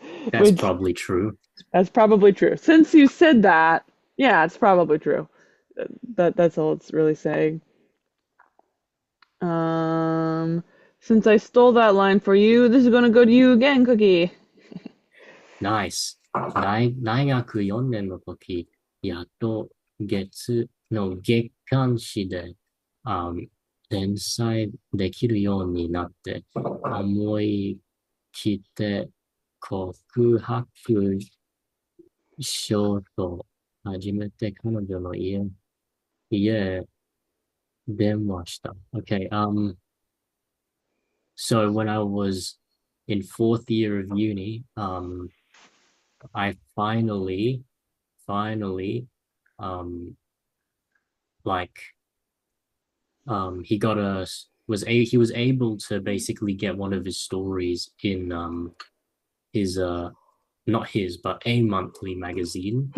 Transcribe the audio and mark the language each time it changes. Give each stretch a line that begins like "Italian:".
English: that's Which probably true. that's probably true. Since you said that, yeah, it's probably true. That's all it's really saying. Um, since I stole that line for you, this is gonna go to you again, Cookie. Nice.
Japanese: 大学4年の時、やっと月刊誌で、連載できるようになって、思い切って告白しようと初めて彼女の家へ電話した。
English: Okay, so when I was in fourth year of uni, I finally, um, like, he got he was able to basically get one of his stories in, his, not his, but a monthly magazine.